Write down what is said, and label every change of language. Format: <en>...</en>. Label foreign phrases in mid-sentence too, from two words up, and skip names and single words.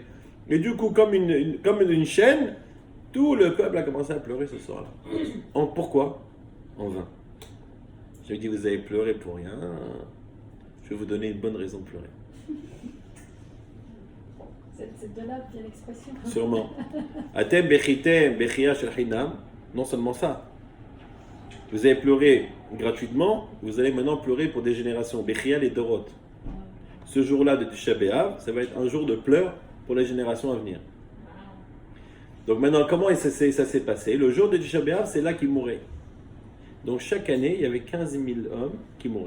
<fr>Et du coup, comme une chaîne, tout le peuple a commencé à pleurer ce soir-là. Pourquoi? En vain. Je lui dis, vous avez pleuré pour rien. Je vais vous donner une bonne raison de pleurer. C'est de là vient l'expression. Sûrement.</fr> <he>אתם בכיתם בכייה של חינם.</he> <fr>Non seulement ça. Vous avez pleuré gratuitement, vous allez maintenant pleurer pour des générations.</fr> <he>בכייה לדורות.</he> <fr>Ce jour-là de Tisha B'Av, ça va être un jour de pleurs pour les générations à venir. Donc maintenant, comment ça s'est passé? Le jour de Tisha B'Av, c'est là qu'ils mouraient. Donc chaque année, il y avait 15 000 hommes qui mouraient.</fr>